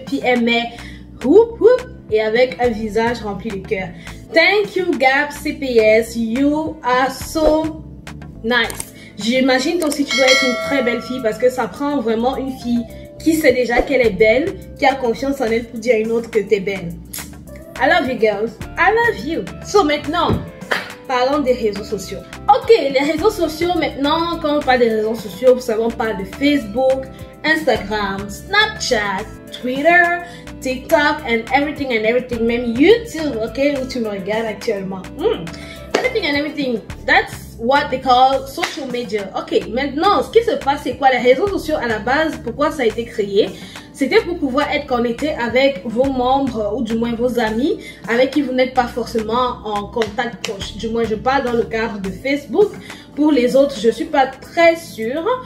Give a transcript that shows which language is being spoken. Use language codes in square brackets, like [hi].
[fr] Puis elle met whoop whoop et avec un visage rempli de cœur. [en] Thank you Gab CPS. You are so nice. [fr] J'imagine toi aussi tu dois être une très belle fille parce que ça prend vraiment une fille qui sait déjà qu'elle est belle, qui a confiance en elle pour dire à une autre que t'es belle. [en] I love you girls, I love you. [fr] So maintenant, parlons des réseaux sociaux. Ok, les réseaux sociaux maintenant, quand on parle des réseaux sociaux, vous savez on parle de Facebook, Instagram, Snapchat, Twitter, TikTok [en] and everything, [fr] même YouTube, ok, où tu me regardes actuellement. [en] Everything and everything, that's what they call social media. [fr] Ok, maintenant, ce qui se passe, c'est quoi? Les réseaux sociaux, à la base, pourquoi ça a été créé? C'était pour pouvoir être connecté avec vos membres ou du moins vos amis avec qui vous n'êtes pas forcément en contact proche. Du moins, je parle dans le cadre de Facebook. Pour les autres, je suis pas très sûre.